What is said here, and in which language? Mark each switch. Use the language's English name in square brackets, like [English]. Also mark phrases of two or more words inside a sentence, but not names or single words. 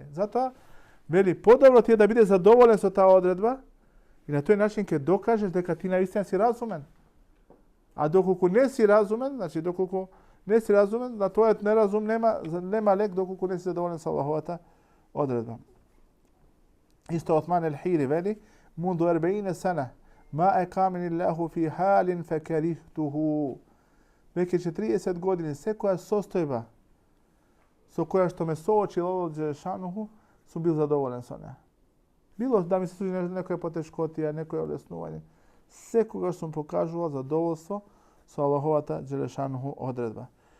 [Macedonian] Затоа вели подобро ти е да биде задоволен со таа одредба и на тој начин ќе докажеш дека ти наистина си разумен. А доколку не си разумен, на твојот неразум нема лек доколку не си задоволен со Аллаховата одредба. Исто Осман ел-Хири вели: [Arabic] "منذ 40 سنة ما أقامني الله في حال فكرهته." [Macedonian] Веќе 40 години секоја состојба со која што ме соочил Аллах Джелешануху, сум бил задоволен со неа. Било да ми се случи некоја потешкотија, некоја олеснување, секогаш сум покажувал задоволство со Аллаховата Джелешануху одредба.